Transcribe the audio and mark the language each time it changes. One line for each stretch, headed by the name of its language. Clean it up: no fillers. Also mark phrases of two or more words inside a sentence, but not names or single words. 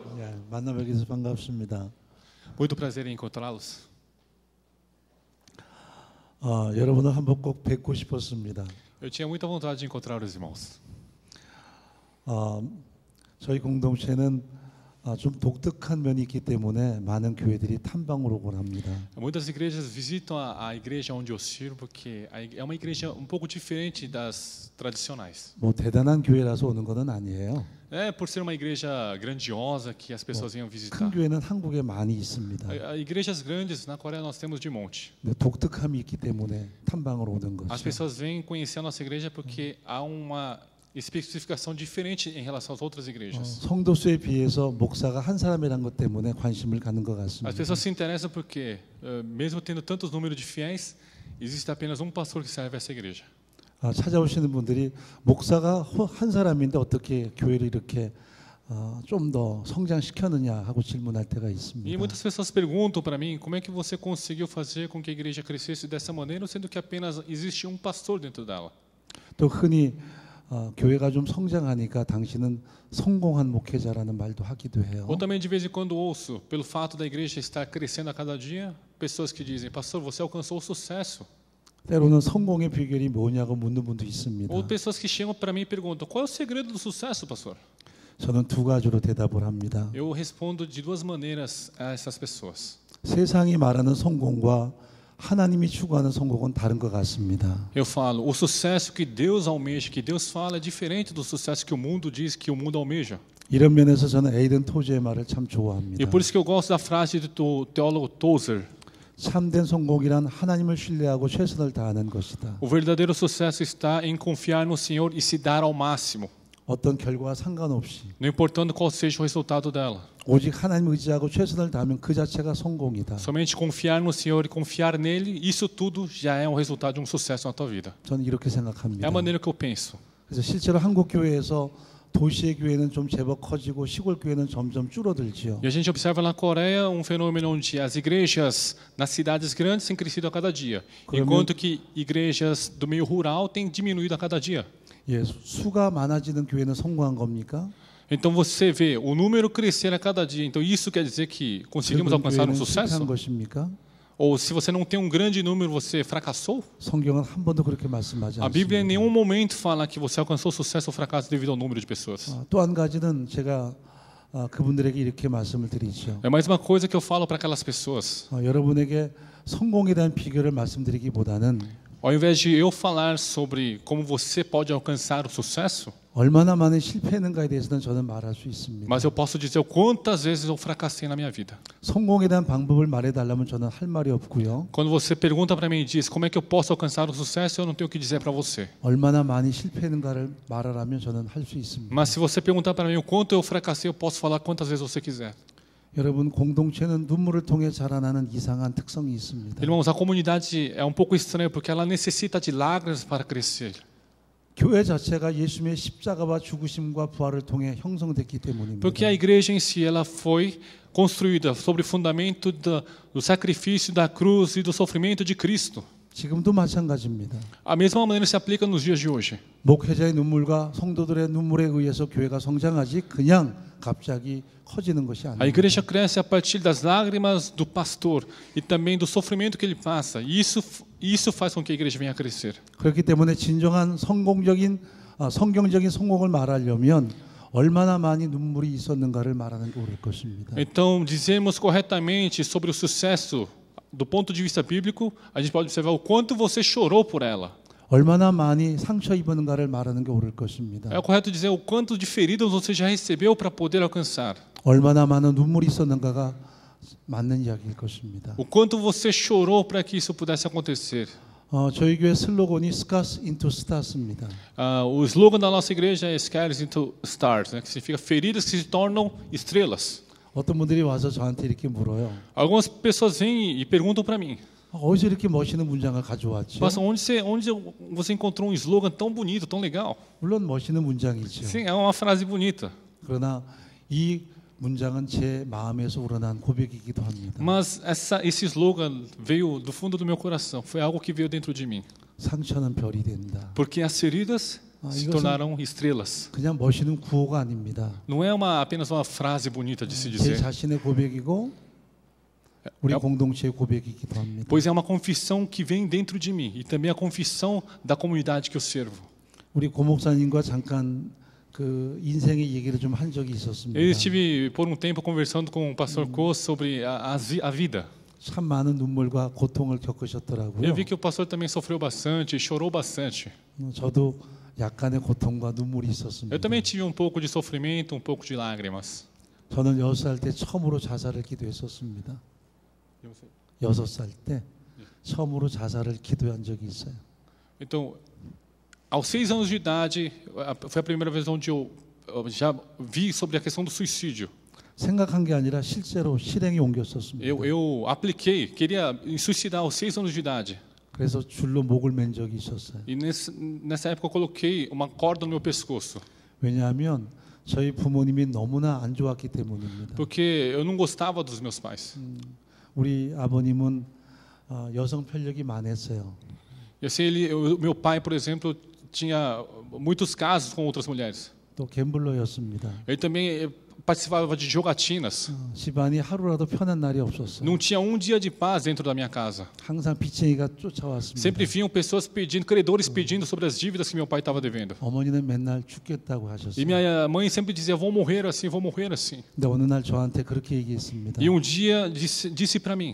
Korean: 만나 뵙게서 반갑습니다.
Portuguese: Muito prazer em encontrá-los.
Korean: 여러분을 한번 꼭 뵙고 싶었습니다.
Portuguese: Eu tinha muita vontade de encontrar os irmãos.
Korean: 저희 공동체는 좀 독특한 면이 있기 때문에 많은 교회들이 탐방을 오곤 합니다.
Portuguese: Muitas igrejas visitam a igreja onde eu sirvo porque é uma igreja um pouco diferente das tradicionais.
Korean: 뭐 대단한 교회라서 오는 것은 아니에요.
Portuguese: É por ser uma igreja grandiosa que as pessoas venham visitar.
Korean: 큰 교회는 한국에 많이 있습니다.
Portuguese: Igrejas grandes na Coreia nós temos de monte.
Korean: 독특함이 있기 때문에 탐방을 오는
Portuguese: As
Korean: 것이죠.
Portuguese: pessoas vêm conhecer a nossa igreja porque há uma especificação diferente em relação às outras igrejas.
Korean: 성도 수에 비해서 목사가 한 사람이란 것 때문에 관심을 갖는 것
Portuguese: As
Korean: 같습니다.
Portuguese: pessoas se interessam porque, mesmo tendo tantos números de fiéis, existe apenas um pastor que serve a essa igreja.
Korean: 찾아오시는 분들이 목사가 한 사람인데 어떻게 교회를 이렇게 좀 더 성장시켰느냐 하고 질문할 때가 있습니다.
Portuguese: E muitas pessoas perguntam para mim como é que você conseguiu fazer com que a igreja crescesse dessa maneira, sendo que apenas existe um pastor dentro dela.
Korean: 또 흔히 교회가 좀 성장하니까 당신은 성공한 목회자라는 말도 하기도 해요.
Portuguese: Ou também de vez em quando ouço, pelo fato da igreja estar crescendo a cada dia, pessoas que dizem: "Pastor, você alcançou o sucesso."
Korean: 때로는 성공의 비결이 뭐냐고 묻는 분도 있습니다.
Portuguese: Ou pessoas que chegam para mim e perguntam: "Qual é o segredo do sucesso, pastor?"
Korean: 저는 두 가지로 대답을 합니다.
Portuguese: Eu respondo de duas maneiras a essas pessoas.
Korean: 세상이 말하는 성공과 하나님이 추구하는 성공은 다른 것 같습니다.
Portuguese: Eu falo, o sucesso que Deus almeja, que Deus fala, é diferente do sucesso que o mundo diz que o mundo almeja.
Korean: 이런 면에서 저는 에이든 토즈의 말을 참 좋아합니다.
Portuguese: E por isso que eu gosto da frase do teólogo Tozer.
Korean: 참된 성공이란 하나님을 신뢰하고 최선을 다하는 것이다.
Portuguese: O verdadeiro sucesso está em confiar no Senhor e se dar ao máximo,
Korean: 어떤 결과와 상관없이
Portuguese: não importando qual seja o resultado dela.
Korean: 오직 하나님 의지하고 최선을 다하면 그 자체가 성공이다.
Portuguese: Somente confiar no Senhor e confiar nele, isso tudo já é um resultado de um sucesso na tua vida.
Korean: 저는 이렇게
Portuguese: É
Korean: 생각합니다.
Portuguese: a maneira que eu penso.
Korean: 그래서 실제로 한국 교회에서 도시의 교회는 좀 제법 커지고 시골 교회는 점점 줄어들지요.
Portuguese: E a gente observa na Coreia um fenômeno onde as igrejas nas cidades grandes têm crescido a cada dia, enquanto que igrejas do meio rural têm diminuído a cada dia.
Korean: 예, 수가 많아지는 교회는 성공한 겁니까?
Portuguese: Então você vê o número crescer a cada dia. Então isso quer dizer que conseguimos
Korean: 그런
Portuguese: alcançar um
Korean: 교회는 실패한
Portuguese: sucesso?
Korean: 것입니까?
Portuguese: Ou se você não tem um grande número, você fracassou?
Korean: 성경은 한 번도 그렇게 말씀하지
Portuguese: A Bíblia em
Korean: 않습니다.
Portuguese: nenhum momento fala que você alcançou sucesso ou fracasso devido ao número de pessoas.
Korean: 또 한 가지는 제가 그분들에게 이렇게 말씀을 드리죠.
Portuguese: É mais uma coisa que eu falo para aquelas pessoas.
Korean: 여러분에게 성공에 대한 비결을 말씀드리기보다는
Portuguese: Ao invés de eu falar sobre como você pode alcançar o sucesso,
Korean: 얼마나 많은 실패했는가에 대해서는 저는 말할 수 있습니다.
Portuguese: mas eu posso dizer o quantas vezes eu fracassei na minha vida.
Korean: 성공에 대한 방법을 말해달라면 저는 할 말이 없고요.
Portuguese: Quando você pergunta para mim e diz como é que eu posso alcançar o sucesso, eu não tenho o que dizer para você.
Korean: 얼마나 많이 실패했는가를 말하라면 저는 할 수 있습니다.
Portuguese: Mas se você perguntar para mim o quanto eu fracassei, eu posso falar quantas vezes você quiser.
Korean: 여러분, 공동체는 눈물을 통해 자라나는 이상한 특성이 있습니다.
Portuguese: Irmãos, a comunidade é um pouco estranha porque ela necessita de lágrimas para crescer.
Korean: 교회 자체가 예수님의 십자가와 죽으심과 부활을 통해 형성됐기 때문입니다.
Portuguese: Porque a igreja em si ela foi construída sobre o fundamento do sacrifício da cruz e do sofrimento de Cristo.
Korean: 지금도 마찬가지입니다.
Portuguese: A mesma maneira se aplica nos dias de hoje.
Korean: 목회자의 눈물과 성도들의 눈물에 의해서 교회가 성장하지 그냥 갑자기 커지는 것이
Portuguese: A
Korean: 아닙니다.
Portuguese: igreja cresce a partir das lágrimas do pastor e também do sofrimento que ele passa. E isso faz com que a igreja venha a crescer.
Korean: 그렇기 때문에 진정한 성경적인 성공을 말하려면 얼마나 많이 눈물이 있었는가를 말하는 게 옳을 것입니다.
Portuguese: Então, dizemos corretamente sobre o sucesso do ponto de vista bíblico, a gente pode observar o quanto você chorou por ela.
Korean: 얼마나 많이 상처 입었는가를 말하는 게 옳을 것입니다.
Portuguese: É correto dizer o quanto de feridas você já recebeu para poder alcançar.
Korean: 얼마나 많은 눈물이 있었는가가 맞는 이야기일 것입니다.
Portuguese: O quanto você chorou para que isso pudesse acontecer.
Korean: 저희 교회 슬로건이
English: Scars into Stars
Korean: 입니다.
Portuguese: O slogan da nossa igreja é
English: Scars into Stars,
Portuguese: né, que significa feridas que se tornam estrelas.
Korean: 어떤 분들이 와서 저한테 이렇게 물어요.
Portuguese: Algumas pessoas vêm e perguntam para mim:
Korean: 어디서 이렇게 멋있는 문장을 가져왔지?
Portuguese: Pastor, onde você encontrou um slogan tão bonito, tão legal?
Korean: 물론 멋있는 문장이죠.
Portuguese: Sim, é uma frase bonita.
Korean: 그러나 이 문장은 제 마음에서 우러난 고백이기도 합니다.
Portuguese: Mas esse slogan veio do fundo do meu coração. Foi algo que veio dentro de mim.
Korean: 상처는 별이 된다.
Portuguese: Porque as feridas se
Korean: 이것은
Portuguese: tornaram estrelas.
Korean: 그냥 멋있는 구호가 아닙니다.
Portuguese: Não é apenas uma frase bonita de se
Korean: 제
Portuguese: dizer,
Korean: 자신의 고백이고 우리 공동체의 고백이기도 합니다.
Portuguese: pois é uma confissão que vem dentro de mim e também a confissão da comunidade que eu servo.
Korean: 우리 고목사님과 잠깐 그 인생의 얘기를 좀 한 적이 있었습니다.
Portuguese: Eu estive por tempo conversando com o pastor Ko sobre a vida.
Korean: 참 많은 눈물과 고통을
Portuguese: Eu
Korean: 겪으셨더라고요.
Portuguese: vi que o pastor também sofreu bastante, chorou bastante.
Korean: 저도 약간의 고통과 눈물이
Portuguese: Eu
Korean: 있었습니다.
Portuguese: também tive um pouco de sofrimento, um pouco de lágrimas.
Korean: 저는 6살 때 처음으로 자살을 기도했었습니다. 6살 때 처음으로 자살을 기도한 적이 있어요.
Portuguese: Então, aos 6 anos de idade, foi a primeira vez onde eu já vi sobre a questão do suicídio.
Korean: 생각한 게 아니라 실제로 실행에 옮겼었습니다.
Portuguese: Eu apliquei, queria me suicidar aos 6 anos de idade.
Korean: 그래서 줄로 목을 맨 적이 있었어요.
Portuguese: E nessa época eu coloquei uma corda no meu pescoço,
Korean: 왜냐하면 저희 부모님이 너무나 안 좋았기 때문입니다.
Portuguese: porque eu não gostava dos meus pais.
Korean: 우리 아버님은 여성 편력이 많았어요.
Portuguese: E assim, meu pai, por exemplo, tinha muitos casos com outras mulheres.
Korean: 또 갬블러였습니다.
Portuguese: Ele também participava de jogatinas.
Korean: 집안이 하루라도 편한 날이 없었어요.
Portuguese: Não tinha um dia de paz dentro da minha casa.
Korean: 항상 빚쟁이가 쫓아왔습니다.
Portuguese: Sempre vinham pessoas pedindo, credores pedindo sobre as dívidas que meu pai estava devendo.
Korean: 어머니는 맨날 죽겠다고 하셨어요.
Portuguese: E minha mãe sempre dizia, vou morrer assim, vou morrer assim.
Korean: 근데 어느 날 저한테 그렇게 얘기했습니다.
Portuguese: E um dia disse para mim,